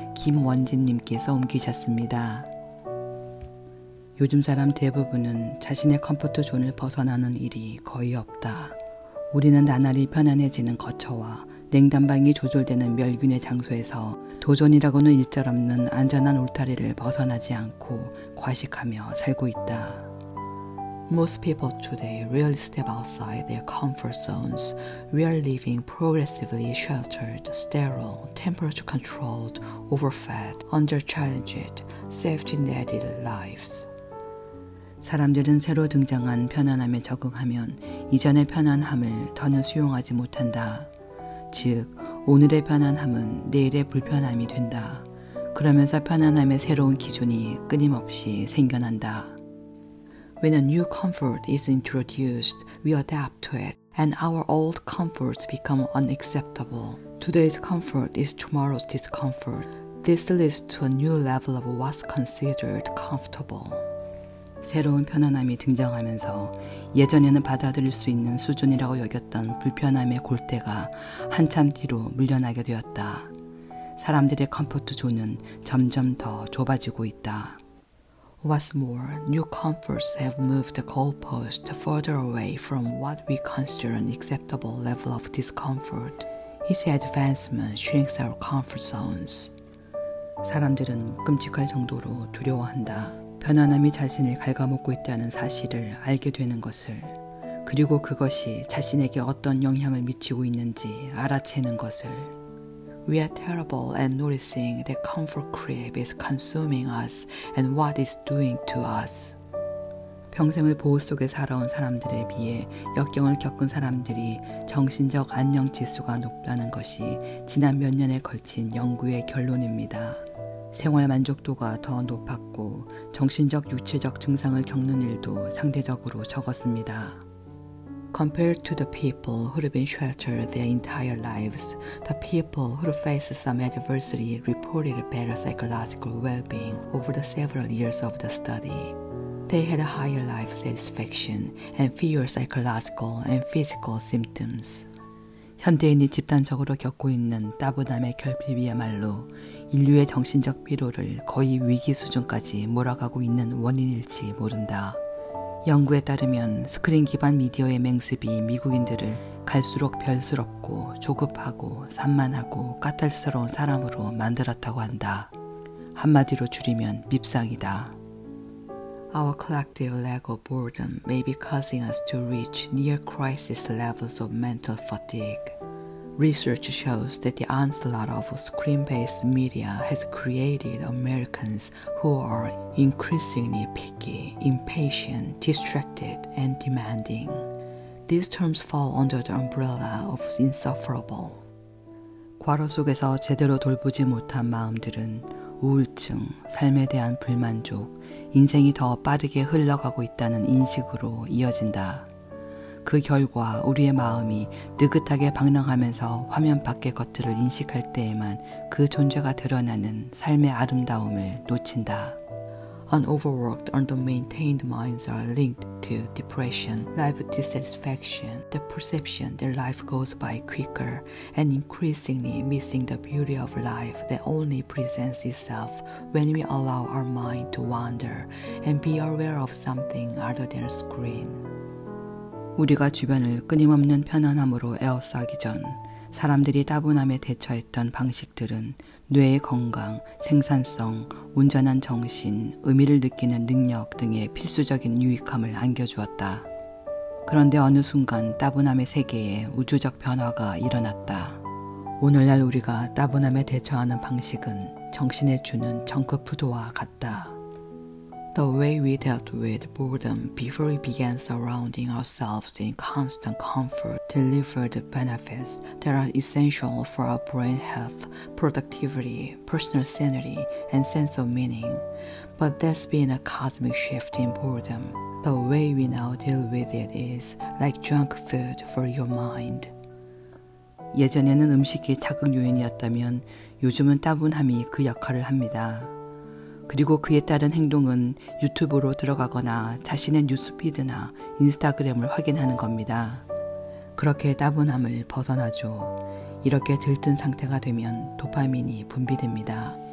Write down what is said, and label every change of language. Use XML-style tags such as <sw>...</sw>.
<ko>김원진님께서 옮기셨습니다. 요즘 사람 대부분은 자신의 컴포트 존을 벗어나는 일이 거의 없다. 우리는 나날이 편안해지는 거처와 냉난방이 조절되는 멸균의 장소에서 도전이라고는 일절없는 안전한 울타리를 벗어나지 않고 과식하며 살고 있다.</ko> <en>Most people today rarely step outside their comfort zones. We are living progressively sheltered, sterile, temperature-controlled, overfed, under-challenged, safety-netted lives.</en> <ko>사람들은 새로 등장한 편안함에 적응하면 이전의 편안함을 더는 수용하지 못한다. 즉, 오늘의 편안함은 내일의 불편함이 된다. 그러면서 편안함의 새로운 기준이 끊임없이 생겨난다.</ko> <en>When a new comfort is introduced, we adapt to it, and our old comforts become unacceptable. Today's comfort is tomorrow's discomfort. This leads to a new level of what's considered comfortable.</en> <ko>새로운 편안함이 등장하면서 예전에는 받아들일 수 있는 수준이라고 여겼던 불편함의 골대가 한참 뒤로 물러나게 되었다. 사람들의 컴포트 존은 점점 더 좁아지고 있다.</ko> <en>What's more, new comforts have moved the goalpost further away from what we consider an acceptable level of discomfort. Each advancement shrinks our comfort zones.</en> <ko>사람들은 끔찍할 정도로 두려워한다. 편안함이 자신을 갉아먹고 있다는 사실을 알게 되는 것을, 그리고 그것이 자신에게 어떤 영향을 미치고 있는지 알아채는 것을.</ko> <en>We are terrible at noticing that comfort creep is consuming us and what it's doing to us.</en> <ko>평생을 보호 속에 살아온 사람들에 비해 역경을 겪은 사람들이 정신적 안녕 지수가 높다는 것이 지난 몇 년에 걸친 연구의 결론입니다. 생활 만족도가 더 높았고 정신적 육체적 증상을 겪는 일도 상대적으로 적었습니다.</ko> <en>Compared to the people who have been sheltered their entire lives, the people who face some adversity reported better psychological well-being over the several years of the study. They had a higher life satisfaction and fewer psychological and physical symptoms.</en> <ko>현대인이 집단적으로 겪고 있는 따분함의 결핍이야말로 인류의 정신적 피로를 거의 위기 수준까지 몰아가고 있는 원인일지 모른다. 연구에 따르면 스크린 기반 미디어의 맹습이 미국인들을 갈수록 별스럽고 조급하고 산만하고 까탈스러운 사람으로 만들었다고 한다. 한마디로 줄이면 밉상이다.</ko> <en>Our collective lack of boredom may be causing us to reach near crisis levels of mental fatigue. Research shows that the onslaught of screen-based media has created Americans who are increasingly picky, impatient, distracted, and demanding. These terms fall under the umbrella of insufferable.</en> <ko>괄호 속에서 제대로 돌보지 못한 마음들은 우울증, 삶에 대한 불만족, 인생이 더 빠르게 흘러가고 있다는 인식으로 이어진다. 그 결과 우리의 마음이 느긋하게 방랑하면서 화면 밖의 것들을 인식할 때에만 그 존재가 드러나는 삶의 아름다움을 놓친다.</ko> <en>Unoverworked, undermaintained minds are linked to depression, life dissatisfaction, the perception that life goes by quicker, and increasingly missing the beauty of life that only presents itself when we allow our mind to wander and be aware of something other than a screen.</en> <ko>우리가 주변을 끊임없는 편안함으로 에워싸기 전 사람들이 따분함에 대처했던 방식들은 뇌의 건강, 생산성, 온전한 정신, 의미를 느끼는 능력 등의 필수적인 유익함을 안겨주었다. 그런데 어느 순간 따분함의 세계에 우주적 변화가 일어났다. 오늘날 우리가 따분함에 대처하는 방식은 정신에 주는 정크푸드와 같다.</ko> <en>The way we dealt with boredom before we began surrounding ourselves in constant comfort delivered benefits that are essential for our brain health, productivity, personal sanity, and sense of meaning. But there's been a cosmic shift in boredom. The way we now deal with it is like junk food for your mind.</en> <ko>예전에는 음식이 자극 요인이었다면 요즘은 따분함이 그 역할을 합니다. 그리고 그에 따른 행동은 유튜브로 들어가거나 자신의 뉴스피드나 인스타그램을 확인하는 겁니다. 그렇게 따분함을 벗어나죠. 이렇게 들뜬 상태가 되면 도파민이 분비됩니다.</ko>